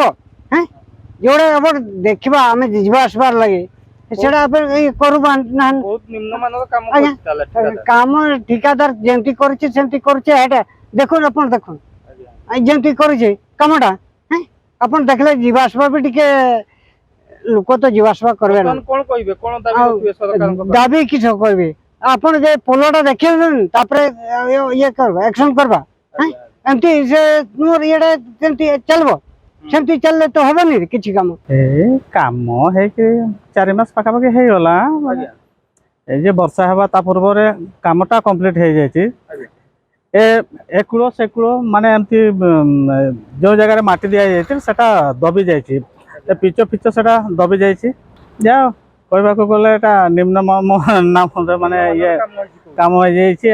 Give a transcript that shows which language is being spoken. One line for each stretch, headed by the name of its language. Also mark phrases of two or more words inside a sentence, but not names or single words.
Odia: ଯୋଉଟା ଆପଣ ଦେଖିବା ଆମେ ଯିବା ଆସିବାର ଲାଗି ସେଟା କରୁବା ବହୁତ ନିମ୍ନମାନର କାମ କରୁଛି। କାମ ଠିକାଦାର ଯେମିତି କରିଛି ସେମିତି କରୁଛି। ଏଇଟା ଦେଖୁନ ଆପଣ ଦେଖୁନ ଯେମିତି କରିଛି କାମଟା ଆପଣ ଦେଖିଲେ ଯିବା ଆସିବା ବି ଟିକେ ଲୋକ ତ ଯିବା ଆସିବା କରିବେ ନା। କଣ କହିବେ, କଣ ଦାବି ରଖିବେ ସରକାରଙ୍କ ପାଖରେ? ଦାବି କିଛି କହିବେ ଆପଣ ଯେ ପୋଲଟା ଦେଖିବେନି ତାପରେ ଇଏ କରିବା ଆକ୍ସନ କରିବା। ଏମିତି ସେ ଇଏଟା ସେମିତି ଚାଲିବ, ସେମିତି ଚାଲିଲେ ତ ହବନି କିଛି କାମ। କାମ ହେଇକି 4 ମାସ ପାଖାପାଖି ହେଇଗଲା। ଏଇ ଯେ ବର୍ଷା ହେବା ତା ପୂର୍ବରେ କାମଟା କମ୍ପ୍ଲିଟ ହେଇଯାଇଛି। ଏ କୂଳ ସେ କୂଳ ମାନେ ଏମିତି ଯେଉଁ ଜାଗାରେ ମାଟି ଦିଆଯାଇଛି ସେଟା ଦବି ଯାଇଛି, ପିଚ ଫିଚ ସେଟା ଦବି ଯାଇଛି। ଯାହା କହିବାକୁ ଗଲେ ଏଟା ନିମ୍ନ ମାନେ ଇଏ କାମ ହେଇଯାଇଛି।